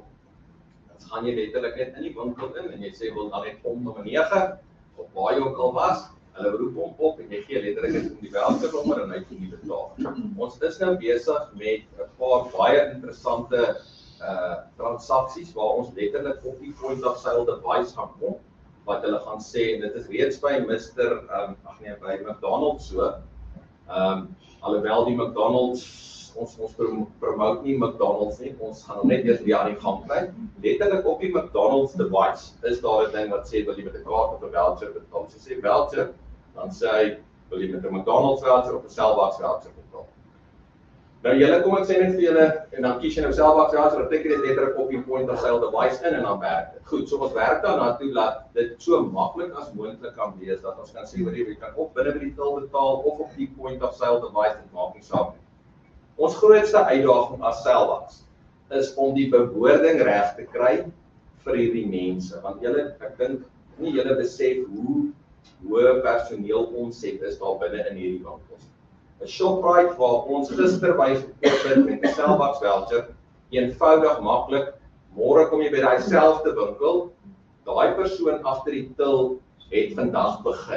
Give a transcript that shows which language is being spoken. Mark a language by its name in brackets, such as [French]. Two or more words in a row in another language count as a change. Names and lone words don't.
[Afrikaans] Dan gaan jy letterlik net in die winkel in en jy sê wil dan net pond nommer 9 of waar jy ook al was. Hulle roep hom op en jy gee letterlik net die vouchernommer en hy kan nie betaal. Ons is nou besig met 'n paar baie interessante transaksies waar ons letterlik op die [English] point of sale device [Afrikaans] gaan kom wat hulle gaan sê en dit is reeds by by McDonald's so. Alhoewel die McDonald's ons promote nie McDonald's nie, ons gaan hom net eers weer aan die gang kry. Letterlik op die McDonald's device is daar 'n ding wat sê wil jy met 'n kaart of 'n voucher betaal. As jy sê voucher, dan sê hy wil jy met 'n McDonald's voucher of 'n Cellbox voucher betaal. Nou julle kom ek sê net vir julle en dan kies jy nou Cellbox voucher, dan tik jy dit letterlik op die [English] point of sale device [Afrikaans] in en dan werk dit. Goed, so ons werk daarna toe dat dit so maklik as moontlik kan wees dat ons kan sê hoor jy kan of binne by die til betaal of op die [English] point of sale device [Afrikaans] dit maak nie saak nie. Ons grootste uitdaging as Cellbox is om die bewoording reg te kry vir hierdie mense want julle ek dink nie julle besef hoe hoë personeel omset is daar binne in hierdie winkels. 'n Shoprite waar ons gister wys gekoop het met 'n Cellbox voucher, eenvoudig maklik, môre kom jy by daai selfde winkel, daai persoon agter die til het vandag begin.